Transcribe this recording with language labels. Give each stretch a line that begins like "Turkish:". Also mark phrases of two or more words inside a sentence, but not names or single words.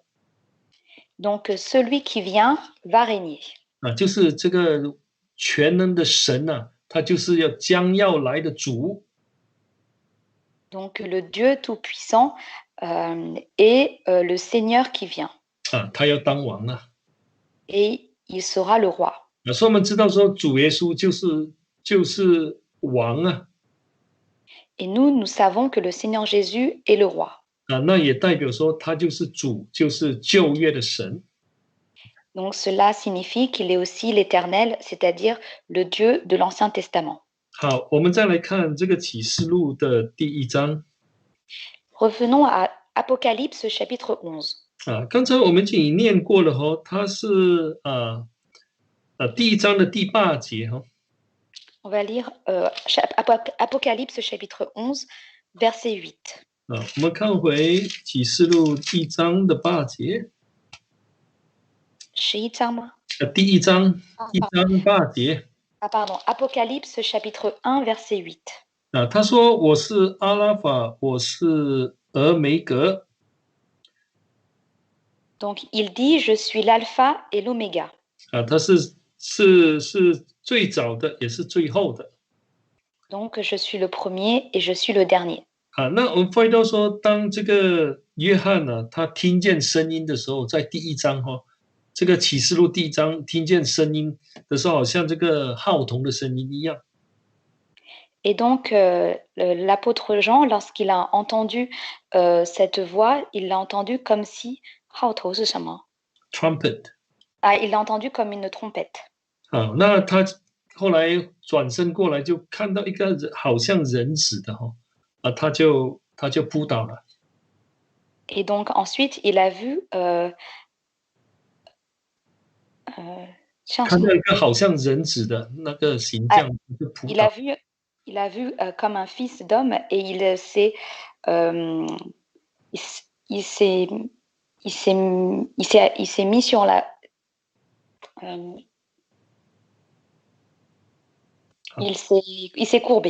French: donc celui qui vient va régner.
Chinese: 就是这个全能的神他就是将要来的主。
French: Donc le Dieu tout-puissant est le Seigneur qui vient
Chinese: 他要当王了。
French: et il sera le roi.
Chinese: 所以我们知道说主耶稣就是王啊。
French: Et nous savons que le Seigneur Jésus est le roi.
Chinese: 那也代表说他就是主，就是旧约的神。
French: Donc cela signifie qu'il est aussi l'Éternel, c'est-à-dire le Dieu de l'Ancien Testament.
Chinese: 好，我们再来看这个启示录的第1章。
French: Revenons à Apocalypse chapitre 11.
Chinese: 刚才我们已经念过了它是第1章的第8节
French: On va lire Apocalypse chapitre 11, verset 8.
Chinese: 我们看回启示录第1章的8节。 11章吗？第1章1章8节。
French: pardon, Apocalypse chapitre 1, verset 8.
Chinese: 他说我是阿拉法，我是俄梅格。
French: Donc il dit je suis l'alpha et l'oméga.
Chinese: 他是最早的，也是最后的。
French: Donc je suis le premier et je suis le dernier.
Chinese: 那我们发现到说，当这个约翰他听见声音的时候，在第1章这个启示录第1章听见声音的时候，好像这个号筒的声音一样。
French: Et donc l'apôtre Jean, lorsqu'il a entendu cette voix, il l'a entendu comme si
Chinese: 号头是什么？
English: Trumpet。
French: il l'a entendu comme une trompette.
Chinese: 那他后来转身过来，就看到一个好像人子的他就扑倒了。
French: Et donc ensuite il a vu
Chinese: 看到一个好像人子的那个形象，就扑倒。
French: Il a vu comme un fils d'homme et il s'est mis sur la il s'est courbé.